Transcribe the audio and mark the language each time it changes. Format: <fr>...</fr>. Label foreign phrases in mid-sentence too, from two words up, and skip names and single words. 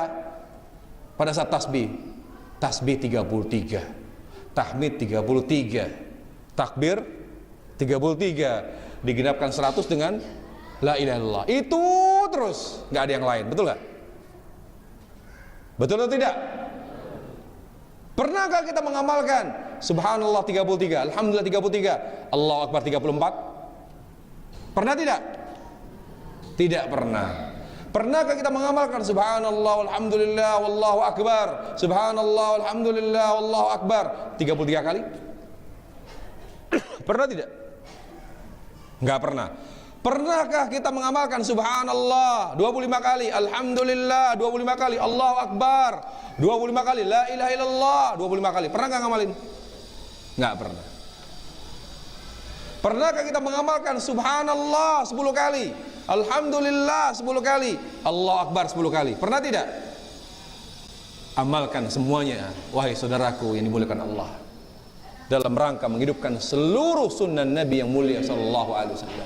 <id>Pada saat tasbih 33, tahmid 33, takbir 33, digenapkan 100 dengan</id> <ar>لا إله إلا الله.</ar> <id>Itu terus, nggak ada yang lain, betul nggak? Betul atau tidak? Pernahkah kita mengamalkan subhanallah 33, alhamdulillah 33,</id> <ar>الله أكبر</ar> <id>34? Pernah tidak? Tidak pernah. Pernahkah kita mengamalkan</id> <ar>سبحان الله الحمد لله والله أكبر, سبحان الله الحمد لله والله أكبر</ar> <id>33 kali? Pernah tidak? Enggak pernah. Pernahkah kita mengamalkan subhanallah 25 kali, alhamdulillah 25 kali,</id> <ar>الله أكبر 25 kali, لا إله إلا الله 25 kali?</ar> <id>Pernah enggak ngamalin? Enggak pernah. Pernahkah kita mengamalkan subhanallah 10 kali, alhamdulillah 10 kali,</id> <ar>الله أكبر</ar> <id>10 kali? Pernah tidak? Amalkan semuanya wahai saudaraku yang dimuliakan Allah, dalam rangka menghidupkan seluruh sunnah Nabi yang mulia</id> <ar>صلى الله عليه وسلم.</ar>